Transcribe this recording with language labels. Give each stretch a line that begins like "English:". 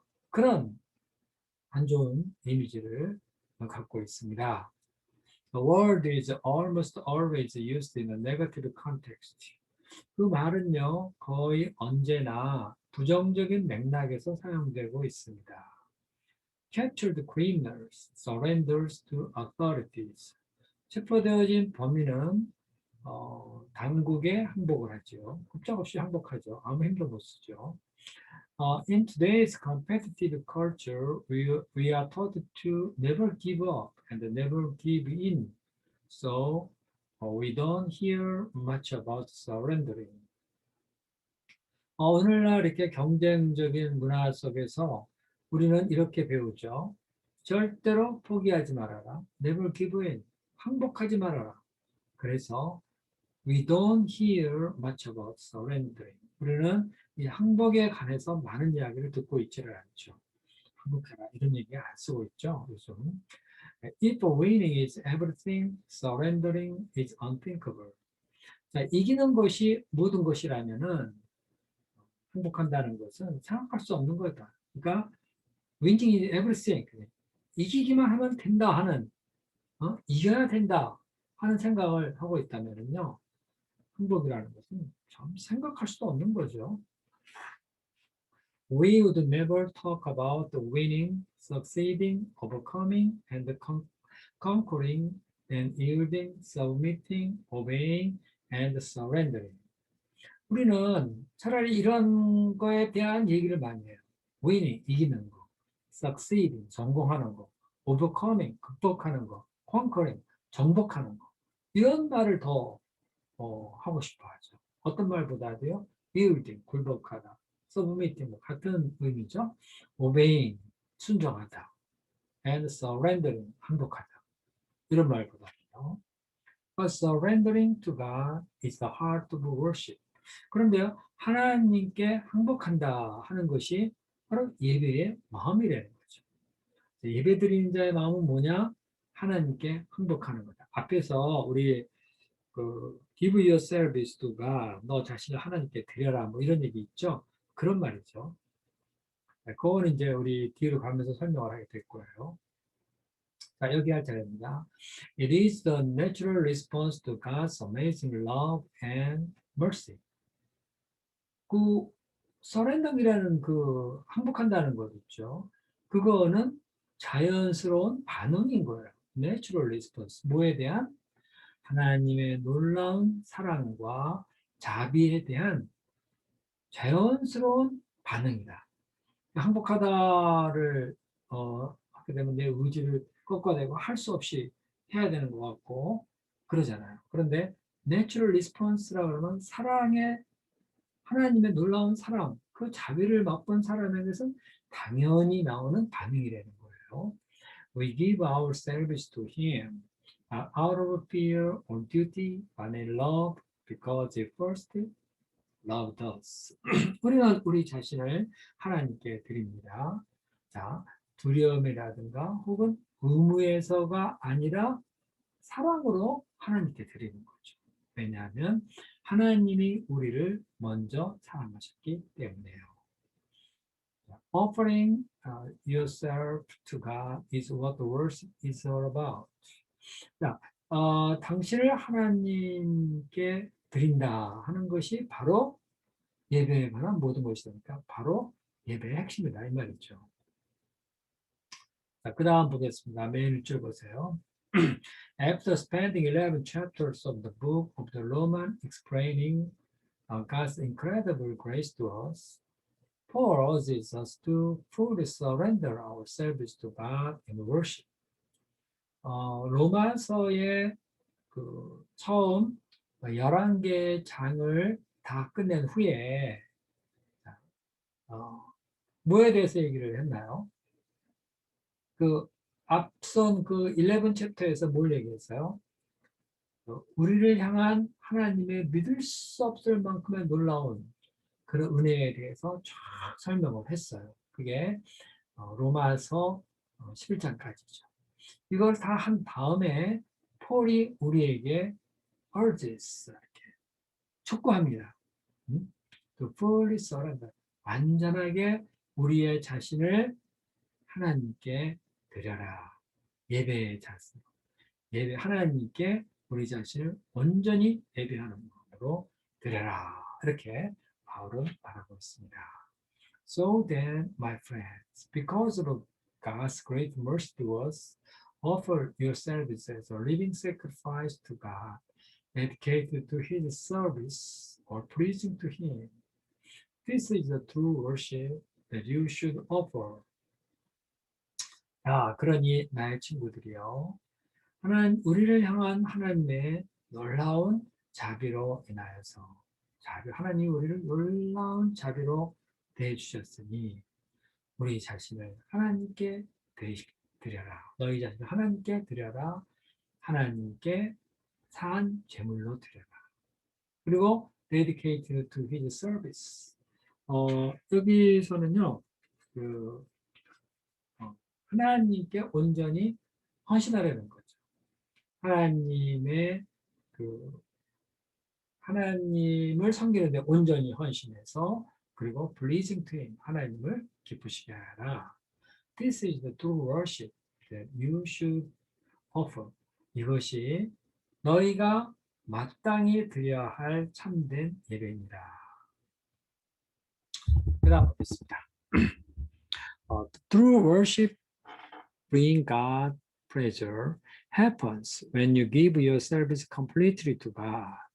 Korean: 그런 안 좋은 이미지를 갖고 있습니다.
English: The word is almost always used in a negative context.
Korean: 그 말은요, 거의 언제나 부정적인 맥락에서 사용되고 있습니다.
English: Captured criminals surrenders to authorities.
Korean: 체포되어진 범인은 당국에 항복을 하죠. 꼼짝없이 항복하죠. 아무 힘도 못 쓰죠.
English: In today's competitive culture, we are taught to never give up and never give in. So we don't hear much about surrendering.
Korean: 오늘날 이렇게 경쟁적인 문화 속에서 우리는 이렇게 배우죠. 절대로 포기하지 말아라.
English: Never give in.
Korean: 항복하지 말아라. 그래서
English: we don't hear much about surrendering.
Korean: 우리는 이 항복에 관해서 많은 이야기를 듣고 있지를 않죠. 항복해라 이런 얘기 안 쓰고 있죠. 요즘.
English: If winning is everything, surrendering is unthinkable.
Korean: 자, 이기는 것이 모든 것이라면은 항복한다는 것은 생각할 수 없는 거다. 그러니까
English: winning is everything.
Korean: 이기기만 하면 된다 하는 이겨야 된다 하는 생각을 하고 있다면요. 항복이라는 것은 참 생각할 수도 없는 거죠.
English: We would never talk about the winning, succeeding, overcoming, and conquering, and yielding, submitting, obeying, and surrendering.
Korean: 우리는 차라리 이런 거에 대한 얘기를 많이 해요. winning, 이기는 거, succeeding, 성공하는 거, overcoming, 극복하는 거, conquering, 정복하는 거. 이런 말을 더 하고 싶어 하죠. 어떤 말보다도요, yielding, 굴복하다, submitting, 뭐 같은 의미죠.
English: obeying, 순종하다, and surrendering, 항복하다.
Korean: 이런 말보다요.
English: But surrendering to God is the heart of worship.
Korean: 그런데요, 하나님께 항복한다 하는 것이 바로 예배의 마음이라는 거죠. 예배 드리는 자의 마음은 뭐냐? 하나님께 항복하는 거다. 앞에서 우리
English: give yourself to God,
Korean: 너 자신을 하나님께 드려라, 뭐 이런 얘기 있죠? 그런 말이죠. 그거는 이제 우리 뒤로 가면서 설명을 하게 될 거예요. 자, 여기 할 차례입니다.
English: It is the natural response to God's amazing love and mercy.
Korean: 그 서렌더이라는 그 항복한다는 것 있죠. 그거는 자연스러운 반응인 거예요.
English: Natural response.
Korean: 뭐에 대한? 하나님의 놀라운 사랑과 자비에 대한 자연스러운 반응이다. 항복하다를 하게 되면 내 의지를 꺾어내고 할 수 없이 해야 되는 것 같고 그러잖아요. 그런데 내추럴 리스폰스라고 하면 사랑의 하나님의 놀라운 사랑, 그 자비를 맛본 사람에게서는 당연히 나오는 반응이라는 거예요.
English: We give ourselves to Him out of fear or duty, but in love, because He first loved us.
Korean: 우리는 우리 자신을 하나님께 드립니다. 자, 두려움이라든가 혹은 의무에서가 아니라 사랑으로 하나님께 드리는 거죠. 왜냐하면 하나님이 우리를 먼저 사랑하셨기 때문에요.
English: Offering yourself to God is what the worship is all about.
Korean: 자, 당신을 하나님께 드린다 하는 것이 바로 예배에 관한 모든 것이니까 바로 예배의 핵심이다 이 말이죠. 자, 그 다음 보겠습니다. 맨 1절 보세요.
English: After spending 11 chapters of the book of the Romans explaining God's incredible grace to us, Paul urges us to fully surrender ourselves to God in worship.
Korean: 로마서의 그 처음 11개의 장을 다 끝낸 후에 뭐에 대해서 얘기를 했나요? 그 앞선 그 11 챕터에서 뭘 얘기했어요? 우리를 향한 하나님의 믿을 수 없을 만큼의 놀라운 그런 은혜에 대해서 쫙 설명을 했어요. 그게 로마서 11장까지죠. 이걸 다 한 다음에 폴이 우리에게 urges 이렇게 촉구합니다.
English: To fully surrender.
Korean: 완전하게 우리의 자신을 하나님께 드려라. 예배의 자세. 예배 하나님께 우리 자신을 온전히 예배하는 마음으로 드려라. 이렇게 바울은 말하고 있습니다.
English: So then, my friends, because of God's great mercy to us, offer yourselves as a living sacrifice to God, dedicated to His service or pleasing to Him. This is the true worship that you should offer.
Korean: 그러니 나의 친구들이요. 우리를 향한 하나님의 놀라운 자비로 인하여서 하나님이 우리를 놀라운 자비로 대해주셨으니 우리 자신을 하나님께 드려라. 너희 자신을 하나님께 드려라. 하나님께 산 제물로 드려라. 그리고
English: dedicated to his service.
Korean: 여기서는요, 하나님께 온전히 헌신하려는 거죠. 하나님을 섬기는데 온전히 헌신해서 그리고
English: pleasing to him,
Korean: 하나님을 기쁘시게 하라.
English: This is the true worship that you should offer.
Korean: 이것이 너희가 마땅히 드려야 할 참된 예배입니다. 그 다음 보겠습니다.
English: True worship bring God pleasure happens when you give your service completely to God.